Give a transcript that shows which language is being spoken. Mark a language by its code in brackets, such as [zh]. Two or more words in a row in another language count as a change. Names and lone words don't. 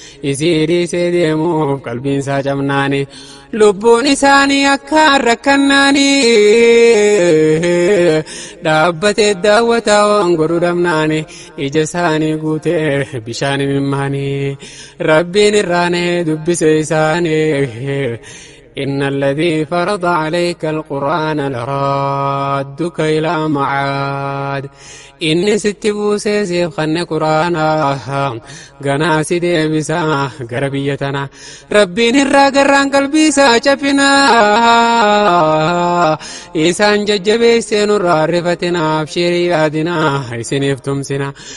[om] Isii dhiisee deemuuf qalbiin isaa cabnaani. Lubbuun isaanii akka rakkannaani. Dhaabbatee daawwataa waan godhu dhabnaani. Ija isaanii guutee bishaan imimmaani. Rabbiin irraanee dubbise isaanii. [ar] إن الذي فرض عليك القرآن لرادك إلى معاد. [om] Inni sitti buusee siif kanne Qur'aana. Ganaa si deebisa gara biyya tana. Rabbiin irraa garraan qalbii isaa cabina. Isaan jajjabeessee nurraa rifatina. Abshirii yaadina. Isiniif tumsina.